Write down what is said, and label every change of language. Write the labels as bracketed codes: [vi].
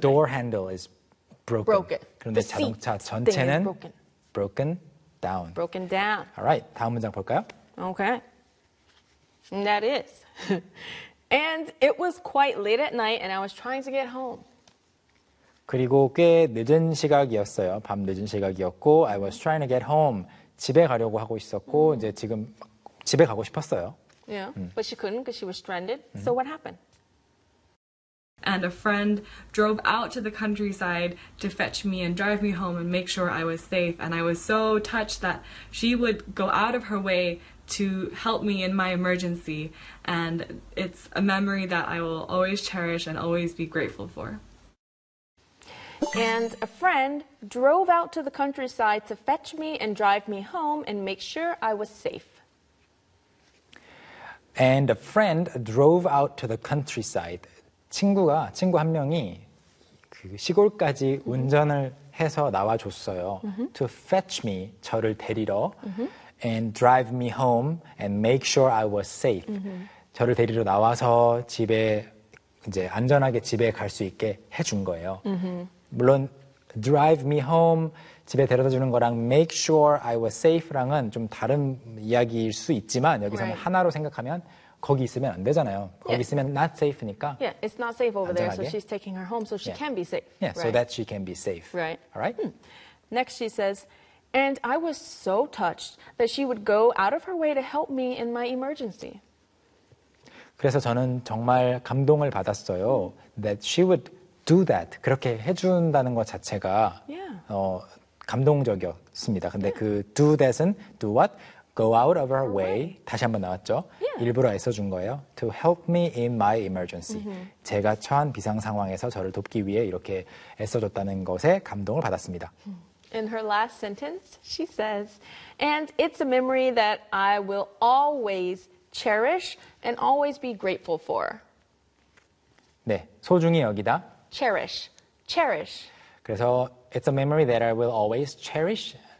[en] The door handle is broken. broken. [ko] 그런데 [en] the [ko] 자동차 전체는 [en] broken. broken down. Broken down. All right. [ko] 다음 문장 볼까요? [en] Okay. And that is. And it was quite late at night and I was trying to get home. [ko] 그리고 꽤 늦은 시각이었어요. 밤 늦은 시각이었고 [en] I was trying to get home. [ko] 집에 가려고 하고 있었고 mm. 이제 지금 집에 가고 싶었어요. [en] Yeah. But she couldn't because she was stranded. Mm. So what happened? And a friend drove out to the countryside to fetch me and drive me home and make sure I was safe. And I was so touched that she would go out of her way to help me in my emergency. And it's a memory that I will always cherish and always be grateful for. And a friend drove out to the countryside to fetch me and drive me home and make sure I was safe. And a friend drove out to the countryside. [ko] 친구 한 명이 그 시골까지 mm-hmm. 운전을 해서 나와줬어요. Mm-hmm. [en] To fetch me, [ko] 저를 데리러. Mm-hmm. [en] And drive me home and make sure I was safe. Mm-hmm. [ko] 저를 데리러 나와서 집에, 이제 안전하게 집에 갈 수 있게 해준 거예요. Mm-hmm. 물론, [en] drive me home, [ko] 집에 데려다 주는 거랑 [en] make sure I was safe [ko] 랑은 좀 다른 이야기일 수 있지만, 여기서는 [en] right. [ko] 하나로 생각하면, 거기 있으면 안 되잖아요. 거기 [en] yeah. [ko] 있으면 [en] not safe [ko] 니까. [en] Yeah, it's not safe over [ko] 안전하게. [en] there, so she's taking her home, so she yeah. can be safe. Yeah, right. so that she can be safe. Right. All right. Hmm. Next, she says, and I was so touched that she would go out of her way to help me in my emergency. [ko] 그래서 저는 정말 감동을 받았어요. [en] That she would do that. [ko] 그렇게 해준다는 것 자체가 [en] yeah. [ko] 감동적이었습니다. 근데 [en] yeah. 그 do that은 do what? Go out of our way. [ko] 다시 한번 나왔죠? [en] Yeah. [ko] 일부러 애써준 거예요. [en] To help me in my emergency. Mm-hmm. [ko] 제가 처한 비상 상황에서 저를 돕기 위해 이렇게 애써줬다는 것에 감동을 받았습니다. [en] In her last sentence, she says, And it's a memory that I will always cherish and always be grateful for. [ko] 네, 소중히 여기다. [en] Cherish. Cherish. [ko] 그래서 [en] it's a memory that I will always cherish.